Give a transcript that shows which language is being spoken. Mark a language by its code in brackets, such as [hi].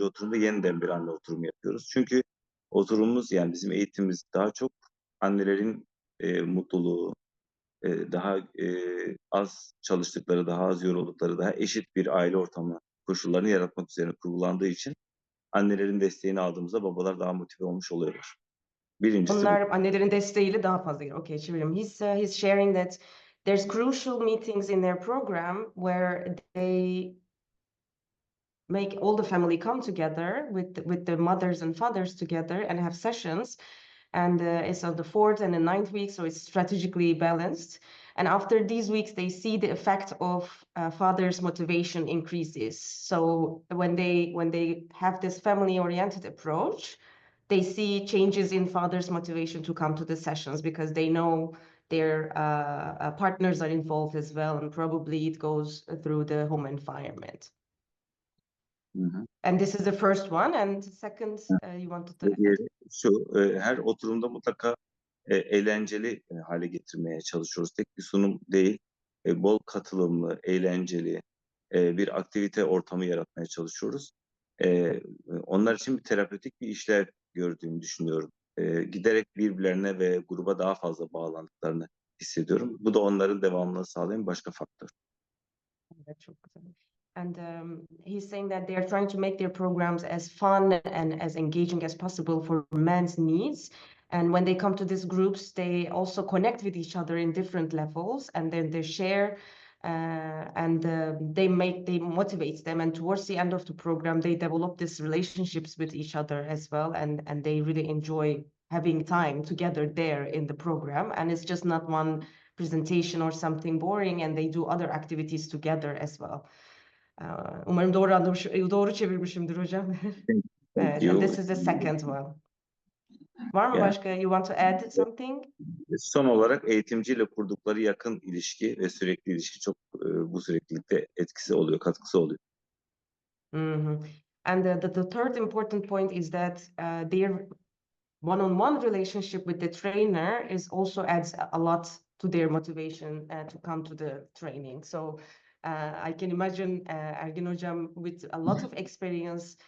[tr] oturumda yeniden bir anne oturumu yapıyoruz. Çünkü oturumumuz, yani bizim eğitimimiz daha çok annelerin mutluluğu, daha az çalıştıkları, daha az yoruldukları, daha eşit bir aile ortamı koşullarını yaratmak üzerine kurgulandığı için annelerin desteğini aldığımızda babalar daha motive olmuş oluyorlar. Birincisi bu. Onlar annelerin desteğiyle daha fazla geliyor. Okay, çeviriyorum. [en] He's sharing that there's crucial meetings in their program where they make all the family come together with the mothers and fathers together and have sessions. And it's on the 4th and the 9th week, so it's strategically balanced. And after these weeks, they see the effect of fathers' motivation increases. So when they have this family-oriented approach, they see changes in fathers' motivation to come to the sessions because they know their partners are involved as well, and probably it goes through the home environment. Hı-hı. And this is the first one. And second, you wanted to add? [tr] Şu, her oturumda mutlaka eğlenceli hale getirmeye çalışıyoruz. Tek bir sunum değil, bol katılımlı, eğlenceli bir aktivite ortamı yaratmaya çalışıyoruz. Onlar için bir terapötik bir işlev gördüğümü düşünüyorum. Giderek birbirlerine ve gruba daha fazla bağlandıklarını hissediyorum. Bu da onların devamlılığını sağlayan başka faktör. Evet, çok güzel. [en] And he's saying that they are trying to make their programs as fun and as engaging as possible for men's needs. And when they come to these groups, they also connect with each other in different levels, and then they share and they motivate them. And towards the end of the program, they develop these relationships with each other as well, and they really enjoy having time together there in the program. And it's just not one presentation or something boring, and they do other activities together as well. [tr] Umarım doğru çevirmişimdir hocam. [en] Evet, and this is the second one. [tr] Var mı başka? [en] You want to add something? [tr] Son olarak eğitimciyle kurdukları yakın ilişki ve sürekli ilişki çok bu süreklilikte etkisi oluyor, katkısı oluyor. Mm-hmm. [en] And the third important point is that their one-on-one relationship with the trainer also adds a lot to their motivation to come to the training. So I can imagine Ergin Hocam with a lot of experience.